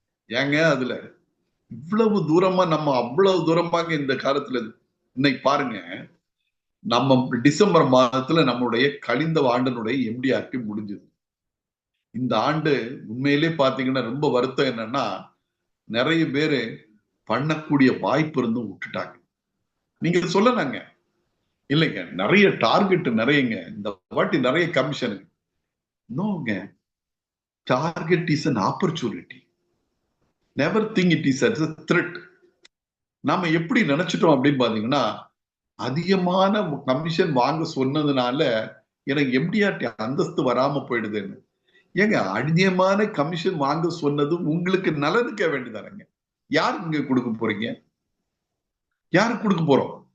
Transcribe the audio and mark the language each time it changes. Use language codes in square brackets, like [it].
[ta] ஏங்க அதுல இவ்வளவு தூரமா நம்ம அவ்வளவு தூரமாக இந்த காலத்துல இன்னைக்கு பாருங்க, நம்ம டிசம்பர் மாதத்துல நம்மளுடைய கழிந்த ஆண்டினுடைய எம்டிஆர்பி முடிஞ்சது. இந்த ஆண்டு உண்மையிலே பாத்தீங்கன்னா ரொம்ப வருத்தம் என்னன்னா, நிறைய பேரு பண்ணக்கூடிய வாய்ப்பு இருந்தும் விட்டுட்டாங்க. நீங்க சொல்லலாங்க இல்லைங்க, நிறைய டார்கெட் நிறையங்க, இந்த வாட்டி நிறைய கமிஷனுங்க. [en] நோங்க, target is an opportunity, never think it is as a threat. [ta] நாம எப்படி நினைச்சிட்டோம் அப்படின்னு பாத்தீங்கன்னா, அதிகமான கமிஷன் வாங்க சொன்னதுனால எனக்கு எம்டிஆர்டி அந்தஸ்து வராம போயிடுதுன்னு. ஏங்க, அதிகமான கமிஷன் வாங்க சொன்னது உங்களுக்கு நலனுக்க வேண்டியதானங்க. யாரு இங்க கொடுக்க போறீங்க? யாருக்கு கொடுக்க போறோம்?